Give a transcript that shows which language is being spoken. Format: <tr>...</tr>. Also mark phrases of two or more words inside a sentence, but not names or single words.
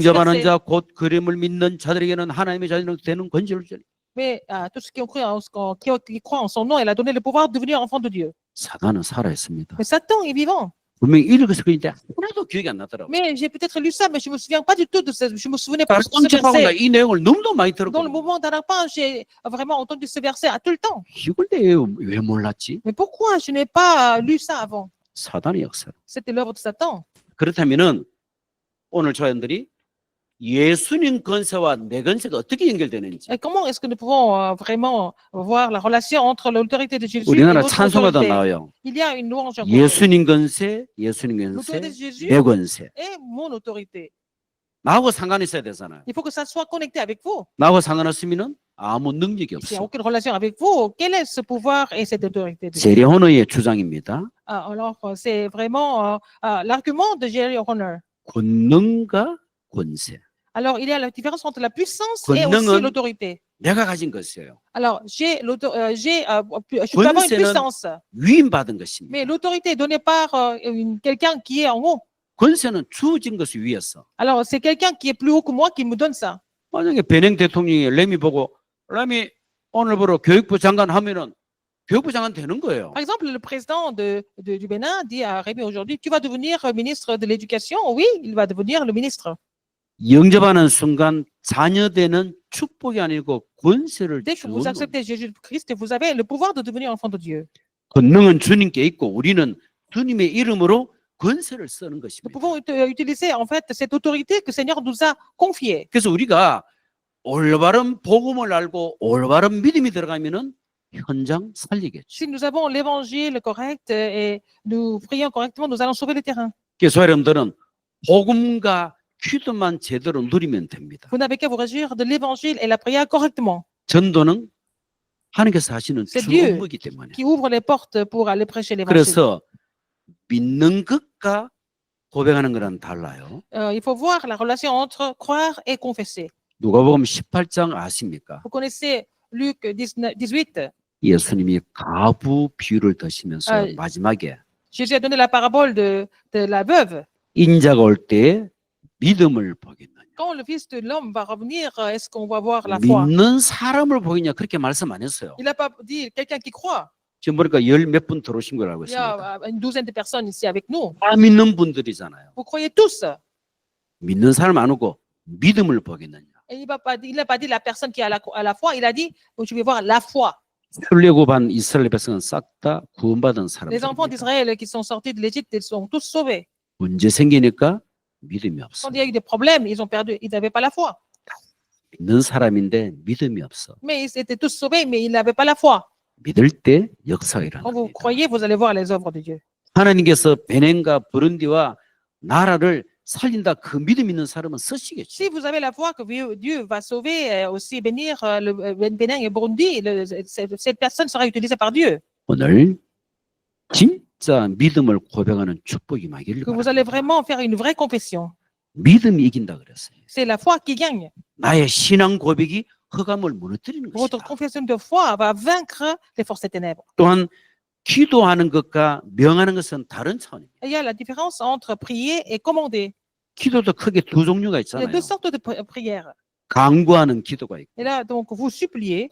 <ko>영접하는</ko> <fr>verset.</fr> <ko>자 곧 그림을 믿는 자들에게는 하나님의 자녀로 되는 권세를 주리.</ko> <fr>Mais à tous ceux qui ont cru qui croient en son nom, il a donné le pouvoir de devenir enfant de Dieu.</fr> <ko>사단은 살아 있습니다.</ko> <fr>Mais Satan est vivant.</fr> <ko>분명히 읽어서 그런데 하나도 기억이 안 나더라고요.</ko> <fr>Mais j'ai peut-être lu ça, mais je me souviens pas du tout de ce. Je me souvenais pas de ce</fr> <ko>깜짝하고 나</ko> <fr>verset.</fr> <ko>이 내용을 너무도 많이</ko> <fr>Dans le</fr> <ko>들었거든요.</ko> <fr>mouvement d'Arapa, j'ai vraiment entendu ce verset à tout le temps.</fr> <ko>이걸 왜 몰랐지?</ko> <fr>Mais pourquoi je n'ai pas lu ça avant?</fr> <ko>사단의 역사.</ko> <fr>C'était l'œuvre de Satan.</fr> <ko>그렇다면은 오늘 저희들이 예수님 권세와 내 권세가 어떻게 연결되는지</ko> <fr>Et comment est-ce que nous pouvons vraiment voir la relation entre l'autorité de Jésus et</fr> <ko>우리나라</ko> <fr>notre</fr> <ko>찬송가도</ko> <fr>autorité?</fr> <ko>나와요.</ko> <fr>Il y a une louange en</fr> <ko>예수님 권세, 예수님</ko> <fr>l'autorité de</fr> <ko>권세,</ko> <fr>Jésus</fr> <ko>내 권세.</ko> <fr>est mon autorité.</fr> <ko>나하고 상관이 있어야 되잖아요.</ko> <fr>Il faut que ça soit connecté avec vous.</fr> <ko>나하고 상관없으면은 아무 능력이</ko> <fr>S'il n'y a</fr> <ko>없어.</ko> <fr>aucune relation avec vous, quel est ce pouvoir et cette autorité de Dieu?</fr> <ko>제레호너의 주장입니다.</ko> <fr>Alors, c'est vraiment l'argument de Jerry Horner.</fr> <ko>권능과 권세.</ko> <fr>Alors, il y a la différence entre la puissance et aussi</fr> <ko>권능은</ko> <fr>l'autorité.</fr> <ko>내가 가진 것이에요.</ko> <fr>Alors, je peux avoir une</fr> <ko>권세는</ko> <fr>puissance,</fr> <ko>위임받은 것입니다.</ko> <fr>mais l'autorité est donnée par quelqu'un qui est en haut.</fr> <ko>권세는 주어진 것이 위였어.</ko> <fr>Alors, c'est quelqu'un qui est plus haut que moi qui me donne ça.</fr> <ko>만약에 베냉 대통령이 레미 보고 레미 오늘부로 교육부 장관 하면은 교육부 장관 되는 거예요.</ko> <fr>Par exemple, le président du Bénin dit à Rémi aujourd'hui, tu vas devenir ministre de l'Éducation. Oui, il va devenir le ministre.</fr> <ko>영접하는 순간 자녀되는 축복이 아니고 권세를</ko> <fr>Dès que vous</fr> <ko>주는</ko> <fr>acceptez Jésus-Christ, vous avez le pouvoir de devenir enfant de Dieu.</fr> <ko>권능은 주님께 있고 우리는 주님의 이름으로 권세를 쓰는</ko> <fr>Nous</fr> <ko>것입니다.</ko> <fr>pouvons utiliser en fait cette autorité que le Seigneur nous a confiée.</fr> <ko>그래서 우리가 올바른 복음을 알고 올바른 믿음이 들어가면은 현장 살리겠죠.</ko> <fr>Si nous avons l'évangile correct et nous prions correctement, nous allons sauver le terrain.</fr> <ko>그래서 여러분들은 복음과 기도만 제대로 누리면 됩니다.</ko> <fr>Vous n'avez qu'à vous réjouir de l'évangile et la prière correctement,</fr> <ko>전도는 하나님께서 하시는</ko> <fr>C'est</fr> <ko>주</ko> <fr>Dieu</fr> <ko>업무이기 때문에.</ko> <fr>qui ouvre les portes pour aller prêcher l'évangile.</fr> <ko>그래서 믿는 것과 고백하는 거랑 달라요.</ko> <fr>Il faut voir la relation entre croire et confesser.</fr> <ko>누가복음 18장 아십니까?</ko> <fr>Vous connaissez Luc 18.</fr> <ko>예수님이 가부 비유를 드시면서 아, 마지막에</ko> <fr>Jésus a donné la parabole de la veuve.</fr> <ko>인자가 올 때 믿음을 보겠느냐.</ko> <fr>Quand le Fils de l'homme va revenir, est-ce qu'on va voir la foi?</fr> <ko>믿는 사람을 보겠냐 그렇게 말씀 안 했어요.</ko> <fr>Il n'a pas dit quelqu'un qui croit.</fr> <ko>지금 보니까 열 몇 분 들어오신 걸 알고</ko> <fr>Il y</fr> <ko>있습니다.</ko> <fr>a une douzaine de personnes ici avec nous.</fr> <ko>다 믿는 분들이잖아요.</ko> <fr>Vous croyez tous.</fr> <ko>믿는 사람 안 오고 믿음을 보겠느냐.</ko> <fr>Et il n'a pas dit la personne qui a la foi, il a dit, je vais voir la foi.</fr> <ko>출애굽한 이스라엘 백성은 싹 다 구원받은</ko> <fr>Les enfants</fr> <ko>사람들입니다.</ko> <fr>d'Israël qui sont sortis de l'Égypte, ils sont tous sauvés.</fr> <ko>문제 생기니까 믿음이 없어.</ko> <fr>Quand il y a eu des problèmes, ils n'avaient pas la foi.</fr> <ko>믿는 사람인데 믿음이 없어.</ko> <fr>Mais ils étaient tous sauvés, mais ils n'avaient pas la foi.</fr> <ko>믿을 때 역사가</ko> <fr>Quand vous</fr> <ko>일어납니다.</ko> <fr>croyez, vous allez voir les œuvres de Dieu.</fr> <ko>하나님께서 베냉과 부룬디와 나라를 살린다 그 믿음 있는 사람은 쓰시겠죠.</ko> <fr>Si vous avez la foi que Dieu va sauver, aussi bénir le Bénin et Burundi, cette personne sera utilisée par Dieu.</fr> <ko>오늘 진짜 믿음을 고백하는 축복이 많기를</ko> <fr>Que vous allez</fr> <ko>바랍니다.</ko> <fr>vraiment faire une vraie confession.</fr> <ko>믿음이 이긴다 그랬어요.</ko> <fr>C'est la foi qui gagne.</fr> <ko>나의 신앙 고백이 흑암을 무너뜨리는</ko> <fr>Votre</fr> <ko>것이다.</ko> <fr>confession de foi va vaincre les forces des ténèbres.</fr> <ko>또한 기도하는 것과 명하는 것은 다른 차원입니다.</ko> <fr>Il y a la différence entre prier et commander.</fr> <ko>기도도 크게 두 종류가</ko> <fr>Il y a</fr> <ko>있잖아요.</ko> <fr>deux sortes de prières.</fr> <ko>강구하는 기도가 있고</ko> <fr>Et là, donc, vous suppliez.</fr>